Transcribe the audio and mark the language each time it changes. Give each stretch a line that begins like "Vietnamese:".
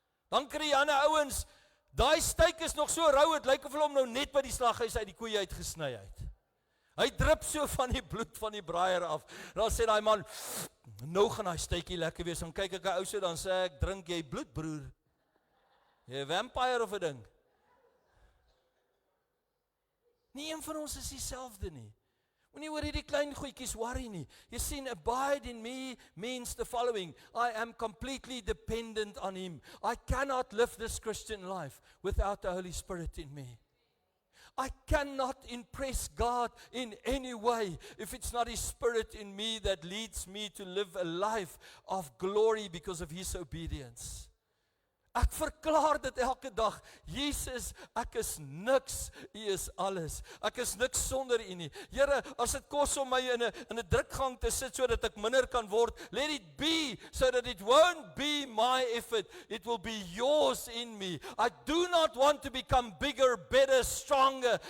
Afrikaans: Dan kry jy ander ouens, daai steak is nog so rou, het lyk of hulle hom nou net by die slaghuis uit die koeie uitgesny het. Hy drup so van die bloed van die braaier af. Dan sê daai man, nou gaan daai steekie lekker wees. Dan kyk ek 'n ou so, dan sê ek, drink jy bloed, broer? Jy 'n vampire of 'n ding? Nie een van ons is dieselfde nie. Moenie oor hierdie klein goedjies worry nie. Jy sien,
English: abide in me means the following. I am completely dependent on him. I cannot live this Christian life without the Holy Spirit in me. I cannot impress God in any way if it's not His Spirit in me that leads me to live a life of glory because of His obedience.
Afrikaans: Ek verklaar dit elke dag. Jesus, ek is niks, U is alles. Ek is niks sonder U nie. Here, as dit kos om my in 'n drukgang te sit sodat ek minder kan word,
English: let it be so that it won't be my effort. It will be yours in me. I do not want to become bigger, better, stronger.